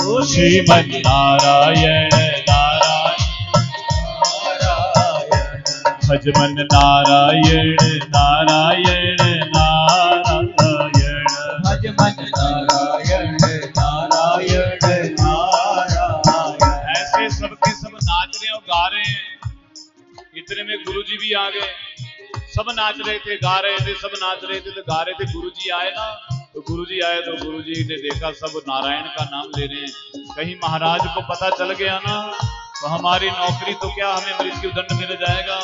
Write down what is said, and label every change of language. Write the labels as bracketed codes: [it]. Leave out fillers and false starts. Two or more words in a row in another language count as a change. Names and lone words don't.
[hi] ओ श्रीमन नारायण नारायण भज मन नारायण नारायण नारायण भज मन नारायण नारायण नारायण ऐसे सबके सब नाच रहे और गा रहे हैं। इतने में गुरुजी भी आ गए। सब नाच रहे थे, गा रहे थे, सब नाच रहे थे तो गा रहे थे। गुरुजी आए ना, तो गुरुजी आए तो गुरुजी ने देखा सब नारायण का नाम ले रहे हैं। कहीं महाराज को पता चल गया ना तो हमारी नौकरी तो क्या, हमें मृत्यु दंड मिल जाएगा।